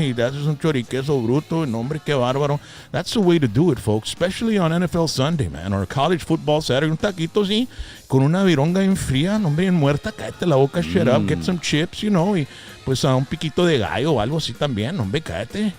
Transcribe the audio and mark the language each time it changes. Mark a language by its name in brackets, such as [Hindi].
[Spanish] Y haces un choriqueso bruto, no, hombre, qué bárbaro. [English] That's the way to do it, folks, especially on NFL Sunday, man, or college football Saturday. [Spanish] Un taquito así, con una vironga bien fría, no, hombre, bien muerta, cállate la boca, [English] shut up, get some chips, [Spanish] y pues un piquito de gallo o algo así también, hombre, cállate.